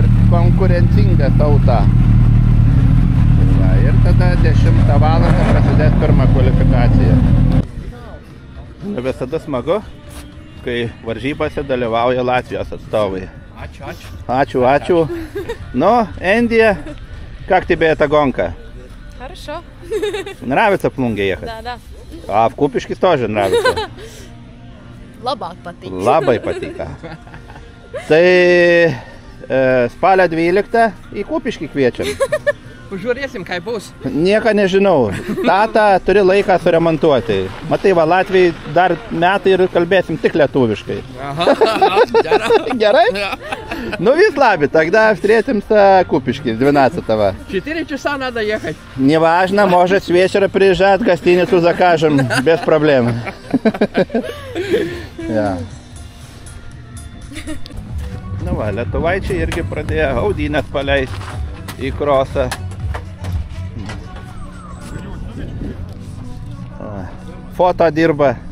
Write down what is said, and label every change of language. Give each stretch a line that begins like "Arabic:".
Lithuanian: konkurencinga tauta. Ir tada 10 valandą prasidės pirma kvalifikacija. Visada smagu, kai varžybose dalyvauja Latvijos atstovai. Ačiū.
Russian: Ну, Индия, как тебе эта гонка? Хорошо. Нравится в Плунге ехать? Да. А в Купишке тоже нравится?
Lithuanian: Labāk patīk. Labai patīk. Tai spalio 12 į Kupiškį kviečiam. Pažiūrėsim, kaip bus. Nieko nežinau. Tata turi laiką suremontuoti. Matai, va, Latvijai dar metai ir kalbėsim tik lietuviškai. Gerai?
Russian: Ну, весь лаби, тогда встретимся в Купишке 12-го. 4 часа надо ехать. Неважно, может с вечера приезжать, гостиницу закажем, без проблем.
Lithuanian: Nu va, lietuvaičiai irgi pradėjo gaudynės paleist į krosą. Foto dirba.